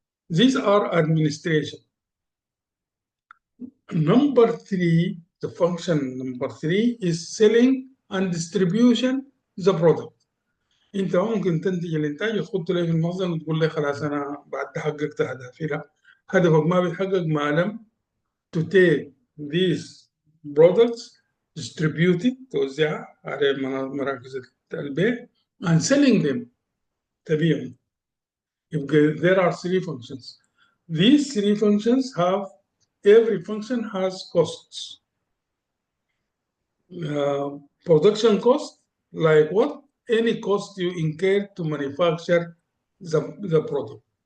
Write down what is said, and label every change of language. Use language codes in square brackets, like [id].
[en] These are administration. Number three, the function number three is selling and distribution the product. [ar] انت ممكن تنتج الانتاج وتحطه لي في المخزن وتقول لي خلاص انا بعد حققت اهدافي. لا، هدفك ما بيتحقق ما لم [en] to take these products distributed [ar] توزعها على مراكز البيع [en] and selling them [ar] تبيعهم. [en] There are three functions. These three functions have, every function has costs. Production cost, like what? Any cost you incur to manufacture the product.